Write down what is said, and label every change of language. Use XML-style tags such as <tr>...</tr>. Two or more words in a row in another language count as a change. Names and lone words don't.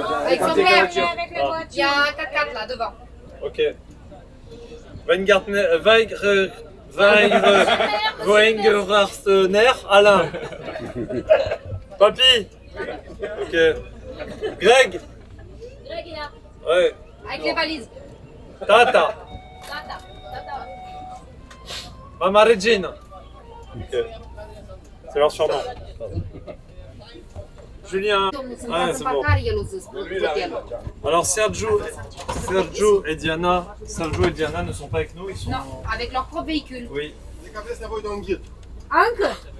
<fr>Avec son frère. Il y a un 4x4 là devant. Ok. Ben Gardner, Weingerastener, Alain. Papy. Ok. Greg. Greg est là. Ouais. Avec les valises. Tata. Tata. Mama Regina. Ok. C'est leur surnom. Julien. Ouais, c'est bon. Alors Sergio et Diana ne sont pas avec nous, ils sont... Non, avec leur propre véhicule. Oui. Anke.</fr>